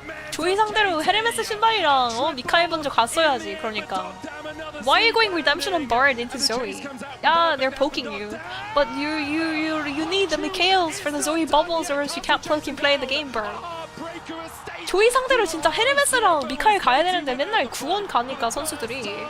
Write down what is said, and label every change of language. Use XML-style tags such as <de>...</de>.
<ko>조이 상대로 헤르메스 신발이랑 미카엘 먼저 갔어야지.</ko> <en>그러니까 Why are you going redemption on Bard into Zoe? Yeah, they're poking you, but you need the Mikhails for the Zoe bubbles, or else you can't fucking play the game, bro.</en> <ko>조이 상대로 진짜 헤르메스랑 미카엘 가야 되는데 맨날 구원 가니까 선수들이.</ko>